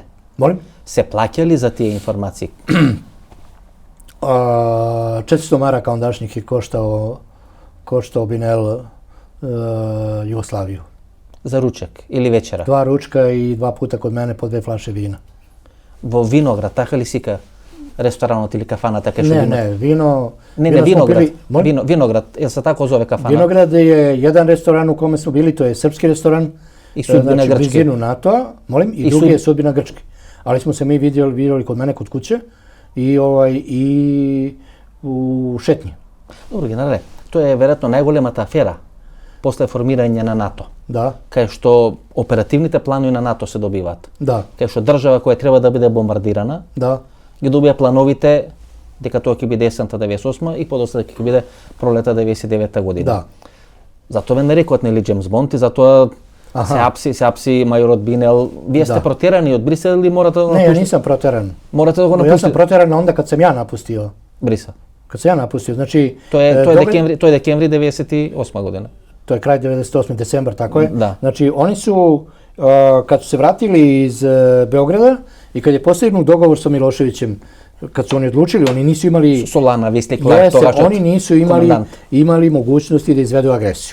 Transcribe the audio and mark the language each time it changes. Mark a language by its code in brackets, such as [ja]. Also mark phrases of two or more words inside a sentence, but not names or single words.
[sr] Molim? [mk] Се плаќале за тие информации? [sr] 400 maraka ondašnjih je koštao Binel Jugoslaviju. [mk] За ручек или вечера? [sr] 2 ručka i 2 puta kod mene po 2 flaše vina. [mk] Во Виноград, така ли сика ресторанот или кафаната кај што [sr] Ne, [mk] имате? [sr] ne, vino... [mk] Не, [sr] vino smo [mk] Виноград. [sr] bili- Molim? Виноград, јел се тако зове кафана? Vinograd je jedan restoran u kome smo bili, to je srpski restoran. I sudbina znači, Grčke. blizinu NATO-a, molim, i drugi je sudbina Grčke. Ali smo se mi vidjeli kod mene kod kuće i u šetnji. [mk] Добро, генерале, тоа е веројатно најголемата афера после формирање на НАТО, [sr] Da, [mk] кај што оперативните планови на НАТО се добиваат. [sr] da, [mk] Кај што држава која треба да биде бомбардирана, [sr] da, [mk] ги добија плановите дека тоа ќе биде есента 98 и подоцна дека ќе биде пролета 99 година. [sr] da. [mk] Затоа ве нарекуваат нели Джеймс Бонд и затоа се апси мајорот Бинел. Вие сте [sr] Da. [mk] протерани од Брисел или морате да го [sr] Ne, ja [mk] напуштите? [sr] nisam proteran. [mk] Морате да го [sr] Ja sam [mk] напуштите [sr] proteran onda kad sam ja napustio. [mk] Брисел. [sr] Kad sam ja napustio, znači... [mk] Тоа е [sr] doga- [mk] декември 98 година. [sr] To je kraj 98. decembar, tako je. Da. Znači, oni su, kad su se vratili iz Beograda i kad je postignut dogovor sa Miloševićem, kad su oni odlučili, oni nisu imali... Solana, Visli, Clark, Jeste, Togačat, oni nisu imali mogućnosti da izvedu agresiju.